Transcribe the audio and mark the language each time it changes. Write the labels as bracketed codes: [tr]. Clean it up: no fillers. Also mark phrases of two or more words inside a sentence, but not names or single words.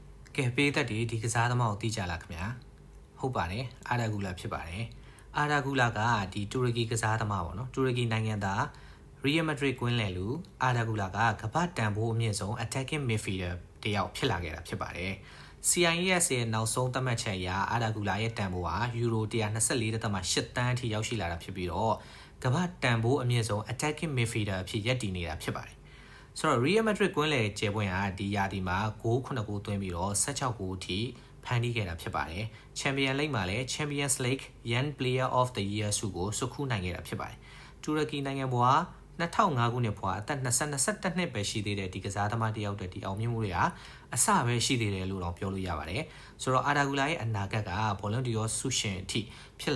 [my] ကဲပေးသက်ဒီကစားသမားကိုသိကြလားခင်ဗျာဟုတ်ပါတယ်အာဒါဂူလာဖြစ်ပါတယ်အာဒါဂူလာကဒီတူရကီကစားသမားပေါ့နော်တူရကီနိုင်ငံသားရီယယ်မက်ဒရစ်ကွင်းလယ်လူအာဒါဂူလာကကမ္ဘာတန်ဖိုးအမြင့်ဆုံး [en] attacking midfielder [my] တယောက်ဖြစ်လာခဲ့တာဖြစ်ပါတယ် CIS ရဲ့နောက်ဆုံးသတ်မှတ်ချက်အရအာဒါဂူလာရဲ့တန်ဖိုးဟာယူရို 124.8 တန်းအထိရောက်ရှိလာတာဖြစ်ပြီးတော့ကမ္ဘာတန် ဖိုးအမြင့်ဆုံး [en] attacking midfielder [my] အဖြစ်ရပ်တည်နေတာဖြစ်ပါတယ်ဆိုတော့ Real Madrid ကွင်းလယ်ကျယ်ပွင့်ဟာဒီရာသီမှာဂိုး9ဂိုးသွင်းပြီးတော့16ဂိုးအထိဖန်တီးခဲ့တာဖြစ်ပါတယ်။ Champions League မှာလည်း Champions League Young Player of the Year ဆုကိုဆွတ်ခူးနိုင်ခဲ့တာဖြစ်ပါတယ်။တူရကီနိုင်ငံ ဘွား2005ခုနှစ်ဘွားအသက်21နှစ်ပဲရှိသေးတဲ့ဒီကစားသမားတယောက်တည်းဒီအောင်မြင်မှုတွေဟာအစပဲရှိသေးတယ်လို့တော့ပြောလို့ရပါတယ်။ဆိုတော့အာဒါဂူလာရဲ့အနာဂတ်ကဘောလုံးဒီရောဆုရှင်အထိဖြစ်